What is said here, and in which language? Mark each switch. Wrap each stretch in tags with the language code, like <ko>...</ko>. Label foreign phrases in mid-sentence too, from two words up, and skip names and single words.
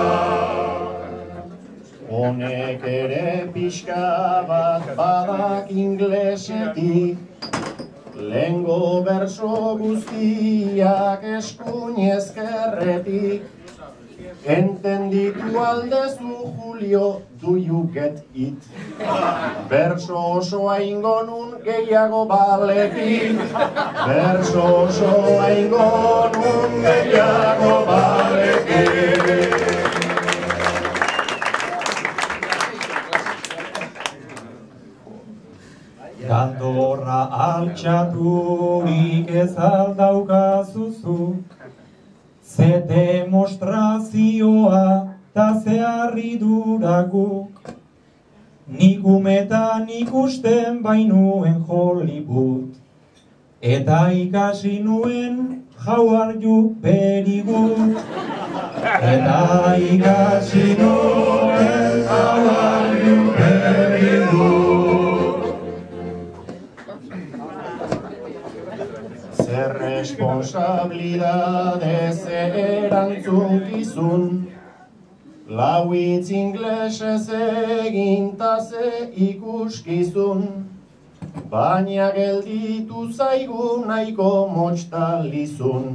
<eu>Honek ere pixka bat badak inglesetik, lehengo berso guztiak eskuin ezkerretik. Entenditu aldezu, Julio,</eu> <en>do you get it?</en> <eu>Berso osoa ingo nun gehiago baletik. Berso osoa ingo nun gehiago baletik. Gandorra altxaturik ez aldaukazuzu, ze demostrazioa ta ze harridura guk. Nik umetan ikusten bainuen Hollywood, eta ikasi nuen</eu> <en>how are you very good.</en> <eu>Eta ikasi nuen</eu> <en>how are you very good.</en> <eu>Zer responsabilidade, ze erantzukizun, lau hitz inglesez egin ta ze ikuskizun, baina gelditu zaigu nahiko motxtalizun.</eu>